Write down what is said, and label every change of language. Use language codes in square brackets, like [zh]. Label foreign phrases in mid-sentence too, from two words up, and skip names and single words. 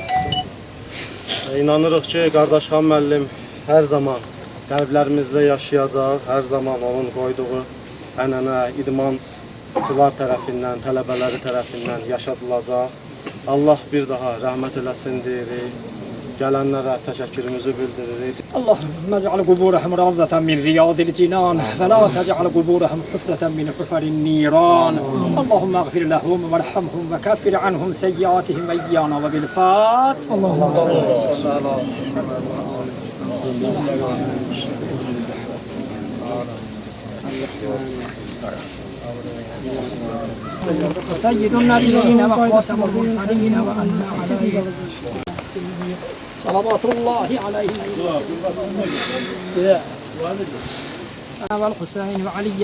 [az] İnanırıq ki, qardaş Xan müəllim hər zaman qəlblərimizdə yaşayacaq, hər zaman onun qoyduğu ənənə, idmançılar tərəfindən, tələbələri tərəfindən yaşadılacaq. Allah bir daha rəhmət eləsin deyirik, gələnlərə təşəkkürümüzü bildiririk. [ar] اللهم اجعل قبورهم روضة من رياض الجنان فلا تجعل قبورهم حفرة من حفر النيران اللهم اغفر لهم وارحمهم وكفر عنهم سيئاتهم وإيانا وبالفاتح سيد النبيين وخاتم المرسلين وأنت عليه صلوات الله عليه والحسين وعلي